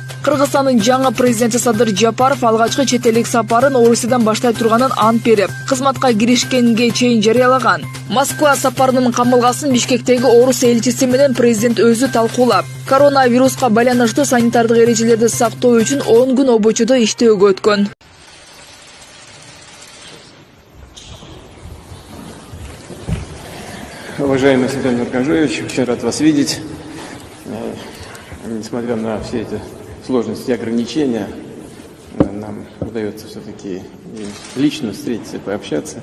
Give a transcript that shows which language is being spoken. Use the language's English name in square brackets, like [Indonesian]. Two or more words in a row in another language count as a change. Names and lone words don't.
[Kyrgyz] Кыргызстандын жаңы президенти Садыр Жапаров алгачкы чет элдик сапарын Орусиядан баштай турганын ант берип, кызматка киришкенге чейин жарыялаган. Москва сапарынын камылгасын Бишкектеги орус элчиси менен президент өзү талкуулап, коронавируска байланыштуу санитардык эрежелерди сактоо үчүн 10 күн обочодо иштөөгө өткөн. [Russian] Уважаемый Светлана Аркадьевич, очень рад вас видеть. Несмотря на все эти сложности и ограничения, нам удается все-таки лично встретиться и пообщаться.